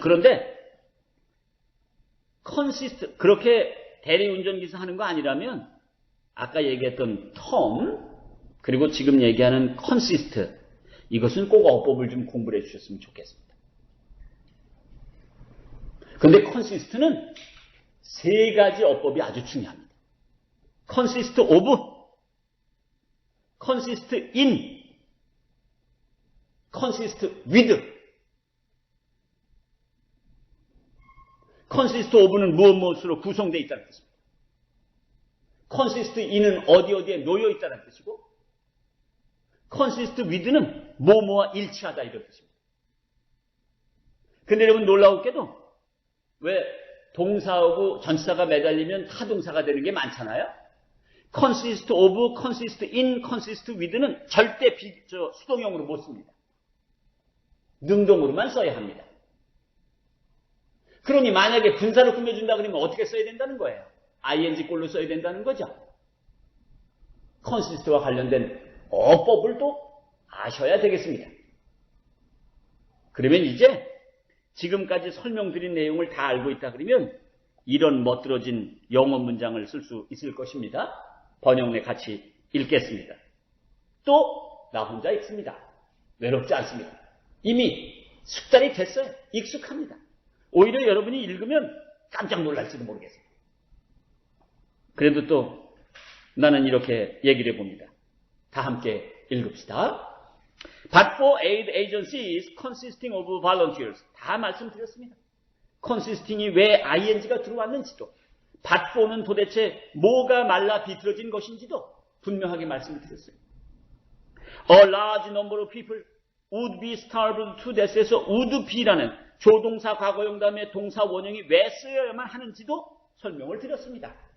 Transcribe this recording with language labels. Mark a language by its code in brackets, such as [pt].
[ko] 그런데 그렇게 대리운전기사 하는 거 아니라면 아까 얘기했던 term 그리고 지금 얘기하는 consist 이것은 꼭 어법을 좀 공부를 해주셨으면 좋겠습니다. 그런데 consist는 세 가지 어법이 아주 중요합니다. [en] consist of, consist in, consist with. consist of [ko] 는 무엇으로 구성되어 있다는 뜻입니다. [en] consist in [ko] 은 어디에 놓여 있다는 뜻이고, [en] consist with [ko] 는 뭐뭐와 일치하다 이런 뜻입니다. 근데 여러분 놀라웠게도 왜 동사하고 전치사가 매달리면 타동사가 되는 게 많잖아요. [en] consist of, consist in, consist with [ko] 는 절대 수동형으로 못 씁니다. 능동으로만 써야 합니다. 그러니 만약에 분사를 꾸며준다 그러면 어떻게 써야 된다는 거예요? ing꼴로 써야 된다는 거죠. consist와 관련된 어법을 또 아셔야 되겠습니다. 그러면 이제 지금까지 설명드린 내용을 다 알고 있다 그러면 이런 멋들어진 영어 문장을 쓸 수 있을 것입니다. 번역내 같이 읽겠습니다. 또 나 혼자 읽습니다. 외롭지 않습니다. 이미 숙달이 됐어요. 익숙합니다. 오히려 여러분이 읽으면 깜짝 놀랄지도 모르겠어요. 그래도 또 나는 이렇게 얘기를 해봅니다. 다 함께 읽읍시다. [en] But for aid agencies consisting of volunteers. [ko] 다 말씀드렸습니다. consisting이 왜 ing가 들어왔는지도, [en] but for [ko] 는 도대체 뭐가 말라 비틀어진 것인지도 분명하게 말씀을 드렸어요. [en] A large number of people would be starved to death [ko] 에서 [en] would be [ko] 라는 조동사 과거형 다음에 동사 원형이 왜 쓰여야만 하는지도 설명을 드렸습니다.